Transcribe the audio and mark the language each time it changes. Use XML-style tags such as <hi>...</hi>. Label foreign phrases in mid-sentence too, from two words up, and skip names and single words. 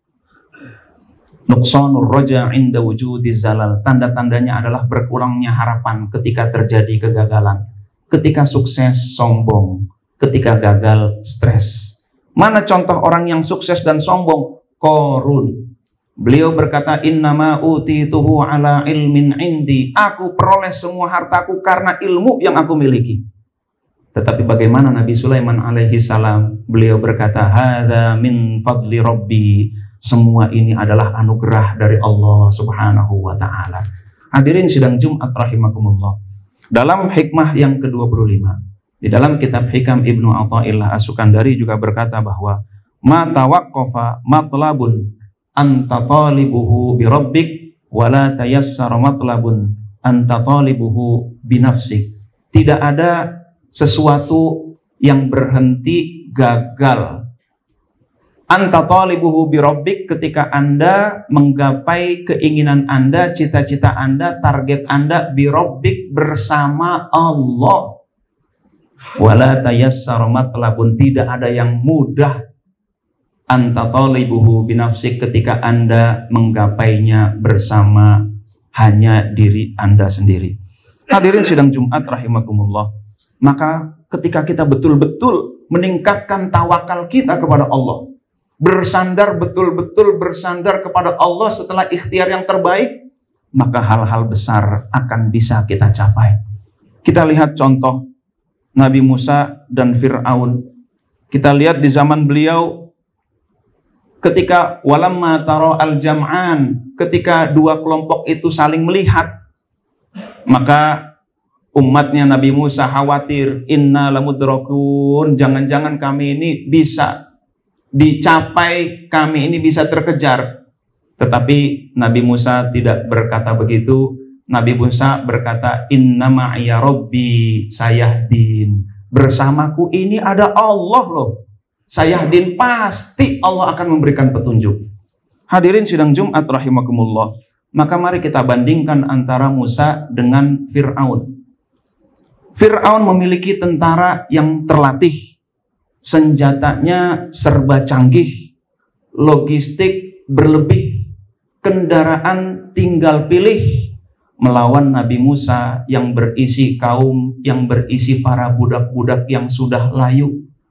<ar>نقصان الرجاء عند وجود الزلل,</ar> <id>tanda-tandanya adalah berkurangnya harapan ketika terjadi kegagalan, ketika sukses sombong, ketika gagal stres. Mana contoh orang yang sukses dan sombong? Qarun. Beliau berkata,</id> <ar>إنما أوتيته على علم عندي,</ar> <id>aku peroleh semua hartaku karena ilmu yang aku miliki. Tetapi bagaimana Nabi Sulaiman alaihi salam? Beliau berkata,</id> <ar>هذا من فضل ربي,</ar> <id>semua ini adalah anugerah dari Allah</id> <ar>سبحانه وتعالى.</ar> <id>Hadirin sidang Jumat rahimakumullah. Dalam hikmah yang ke-25, di dalam kitab Hikam Ibnu Athaillah As-Sukandari juga berkata bahwa</id> <ar>ما توقف مطلب أنت طالبه بربك ولا تيسر مطلب أنت طالبه بنفسك.</ar> <id>Tidak ada sesuatu yang berhenti gagal.</id> <ar>أنت طالبه بربك,</ar> <id>ketika Anda menggapai keinginan Anda, cita-cita Anda, target Anda,</id> <ar>بربك,</ar> <id>bersama Allah.</id> <ar>ولا تيسر مطلب,</ar> <id>tidak ada yang mudah.</id> <ar>أنت طالبه بنفسك,</ar> <id>ketika Anda menggapainya bersama hanya diri Anda sendiri. Hadirin sidang Jumat rahimakumullah. Maka ketika kita betul-betul meningkatkan tawakal kita kepada Allah, bersandar betul-betul bersandar kepada Allah setelah ikhtiar yang terbaik, maka hal-hal besar akan bisa kita capai. Kita lihat contoh Nabi Musa dan Fir'aun. Kita lihat di zaman beliau, ketika</id> <ar>ولما ترى الجمعان,</ar> <id>ketika dua kelompok itu saling melihat, maka umatnya Nabi Musa khawatir,</id> <ar>إنا لمدركون,</ar> <id>jangan-jangan kami ini bisa dicapai, kami ini bisa terkejar. Tetapi Nabi Musa tidak berkata begitu. Nabi Musa berkata,</id> <ar>"إن معي ربي سيهدين."</ar> <id>Bersamaku ini ada Allah loh. Sayahdin, pasti Allah akan memberikan petunjuk. Hadirin sidang Jumat rahimakumullah. Maka mari kita bandingkan antara Musa dengan Fir'aun. Fir'aun memiliki tentara yang terlatih, senjatanya serba canggih, logistik berlebih, kendaraan tinggal pilih, melawan Nabi Musa yang berisi kaum, yang berisi para budak-budak yang sudah layu.</id>